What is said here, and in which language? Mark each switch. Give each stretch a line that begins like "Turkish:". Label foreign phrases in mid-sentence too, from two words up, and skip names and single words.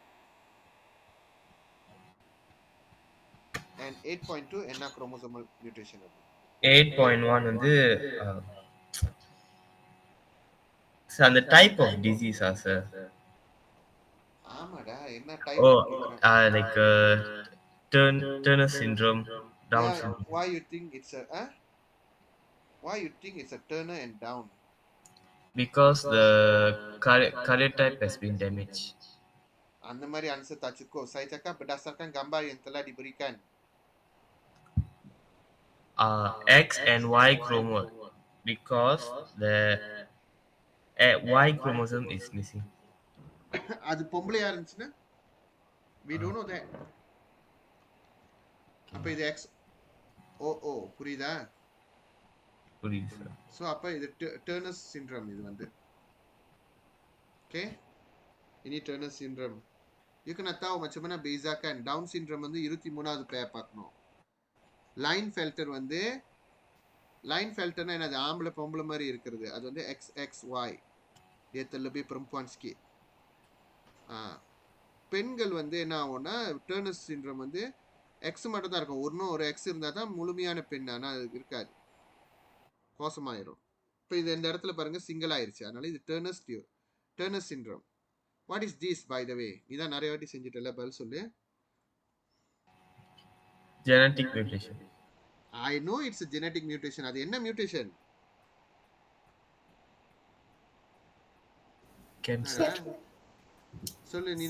Tamil: And 8.2 என்ன
English: chromosomal mutation
Tamil: அது? 8.1 வந்து அந்த
English: type of disease
Tamil: சார்? ஆமாடா, என்ன ஓ டைப் கேக்குறேன்.
English: like Turner syndrome, டவுன் Yeah, சிண்ட்ரோம். why you think it's a Turner and Down? Because the karyotype has been damaged.
Tamil: அந்த மாதிரி
Malay: answer tak cukup. Saya cakap berdasarkan gambar yang telah diberikan.
English: X and Y chromosome, because the Y chromosome is missing.
Tamil: அது பொம்பளையா இருந்துச்சுன்னா
English: we don't know that.
Tamil: அப்ப இது X ஓ புரியுதா? புரியுது சார். ஸோ அப்ப இது டர்னர்ஸ் சிண்ட்ரம். இது வந்து ஓகே,
Malay: ini Turner syndrome. You kena tahu macam mana bezakan Down syndrome
Tamil: வந்து 23வது பேர் பார்க்கணும். Klinefelter வந்து Klinefelterனா என்னது? ஆம்பளை பொம்பளை மாதிரி இருக்கிறது. அது வந்து XXY.
Malay: dia terlebih perempuan sikit.
Tamil: பெண்கள் வந்து என்ன ஆகும்னா டர்னர்ஸ் சிண்ட்ரம் வந்து எக்ஸ் மட்டும் தான் இருக்கும். ஒன்றும் ஒரு எக்ஸ் இருந்தால் தான் முழுமையான பெண். ஆனால் அது இருக்காது, கோசமாயிரும். இப்போ இது இந்த இடத்துல பாருங்க சிங்கிள் ஆயிருச்சு. அதனால இது டர்னர்ஸ் சிண்ட்ரம்.
English: what is this by the way?
Tamil: இதான் நிறைய வாட்டி செஞ்சுட்டல, பதில் சொல்லு.
English: genetic mutation. I know it's genetic mutation.
Tamil: அது என்ன மியூட்டேஷன்? கேன்சர். சொல்லு நீனு.